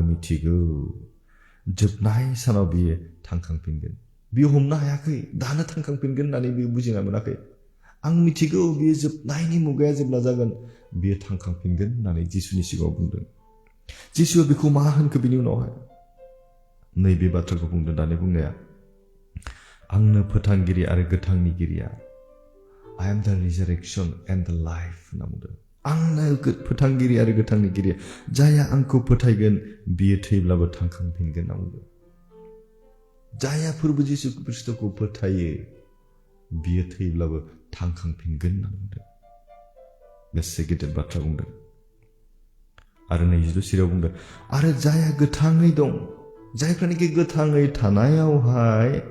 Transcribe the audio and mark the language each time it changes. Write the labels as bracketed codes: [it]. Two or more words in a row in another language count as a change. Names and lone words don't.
[brx] मिथिगौ जोबनाय सानाव बियो थांखांफिनगोन बियो हमनो हायाखै दानो थांखांफिनगोन होननानै बियो बुजिना मोनाखै आं मिथिगौ बियो जोबनायनि मुगाया जेब्ला जागोन बियो थांखांफिनगोन होननानै जिसुनि सिगाङाव बुंदों जिसुआ बेखौ मा होनखो बिनि उनावहाय नैबे बाथ्राखौ बुंदों दानि बुंनाया आंनो फोथांगिरि आरो गोथांनिगिरिया [en] I am the resurrection and the life [brx] होनना बुंदों आंनो फोथांगिरि आरो गोथांनिगिरिया जाया आंखौ फोथायगोन बियो थैब्लाबो थांखांफिनगोन होनना बुंदों जाया फोरबो जिसु ख्रीष्टखौ फोथायो बियो थैब्लाबो थांखांफिनगोन होनना बुंदों बेसे गिदिर बाथ्रा बुंदों आरो 22 सिरियाव बुंदों आरो जाया गोथाङै दं जायफ्रानोखि गोथाङै थानायावहाय